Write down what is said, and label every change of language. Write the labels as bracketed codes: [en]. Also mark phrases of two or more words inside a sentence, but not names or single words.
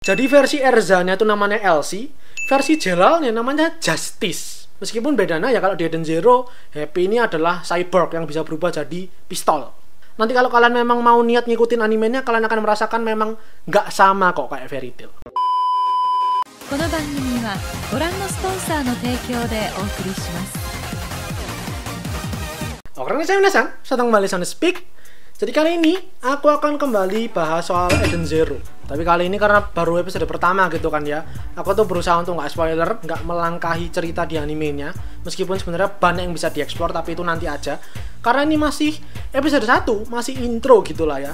[id] Jadi versi Erzanya itu namanya Elsie, versi Jelalnya namanya Justice. Meskipun bedanya ya, kalau di Eden Zero, Happy ini adalah cyborg yang bisa berubah jadi pistol. Nanti kalau kalian memang mau niat ngikutin animenya, kalian akan merasakan memang nggak sama kok kayak Fairy Tail. [ja] この番組はご覧のスポンサーの提供でお送りします。 [id] Oke, saya Minasan, datang kembali Sound Speak. Jadi kali ini aku akan kembali bahas soal Eden Zero. Tapi kali ini karena baru episode pertama gitu kan ya, aku tuh berusaha untuk nggak spoiler, nggak melangkahi cerita di animenya. Meskipun sebenarnya banyak yang bisa dieksplor, tapi itu nanti aja. Karena ini masih episode 1, masih intro gitulah ya.